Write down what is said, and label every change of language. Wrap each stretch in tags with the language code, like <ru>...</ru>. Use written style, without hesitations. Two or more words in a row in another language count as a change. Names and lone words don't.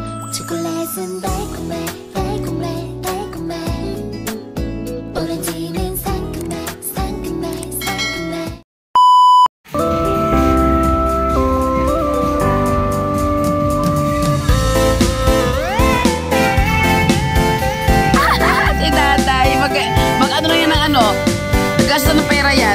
<ko>초콜릿은 달콤해 달콤해 달콤해 오렌지는 상큼해 상큼해 상큼해</ko> <tl>Si tatay, mag ano na yan ng ano, naggasto ng pera yan.</tl>